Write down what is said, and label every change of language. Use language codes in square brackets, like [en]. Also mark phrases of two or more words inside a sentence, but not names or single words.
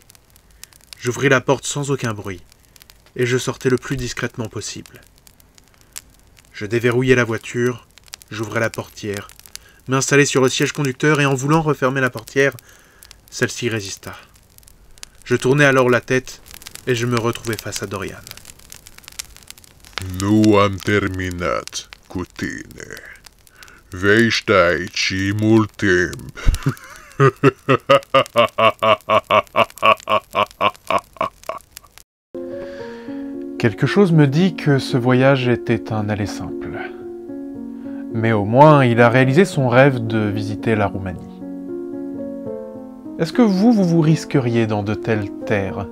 [fr] J'ouvris la porte sans aucun bruit, et je sortais le plus discrètement possible. Je déverrouillai la voiture, j'ouvrais la portière, m'installai sur le siège conducteur et en voulant refermer la portière, celle-ci résista. Je tournai alors la tête et je me retrouvai face à Dorian. [ro] Nu am terminat cu tine. Vei sta aici mult timp. [fr] Quelque chose me dit que ce voyage était un aller simple. Mais au moins, il a réalisé son rêve de visiter la Roumanie. Est-ce que vous risqueriez dans de telles terres?